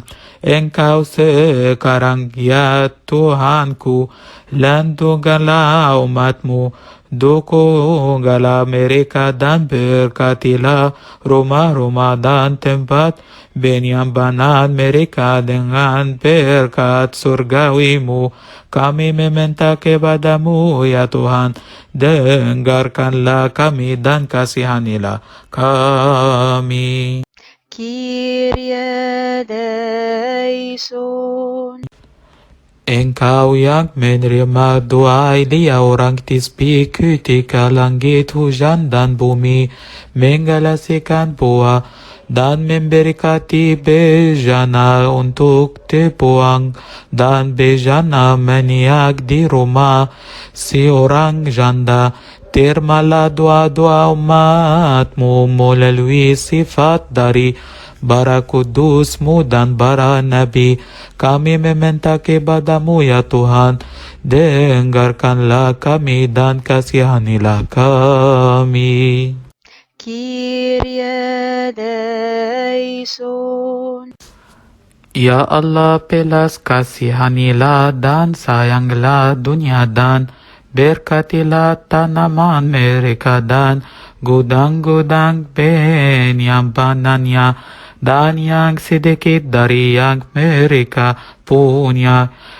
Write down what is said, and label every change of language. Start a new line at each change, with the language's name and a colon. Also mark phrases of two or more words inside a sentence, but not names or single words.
Indonesian: Engkau sekarang ya Tuhanku, lindungilah umatmu, dukunglah mereka dan berkatilah rumah-rumah dan tempat penyimpanan mereka dengan berkat surgawimu. Kami meminta kepadamu ya Tuhan, dengarkanlah kami dan kasihanilah kami.
Greek: Kyrie eleison.
Indonesian: Engkau yang menerima doa Elia orang Tisbi ketika langit hujan dan bumi menghasilkan buah, dan memberkati bejana untuk dibuang dan bejana meniak di rumah si orang janda. Terimalah doa-doa umatmu melalui sifat dari bara kudusmu dan bara nabi. Kami meminta kepadamu ya Tuhan, dengarkanlah kami dan kasihanilah kami.
Greek: Kyrie eleison.
Indonesian: Ya Allah, pelas kasihanilah dan sayanglah dunia dan berkatilah tanaman mereka dan gudang-gudang penyimpanannya dan yang sedikit dari yang mereka punya.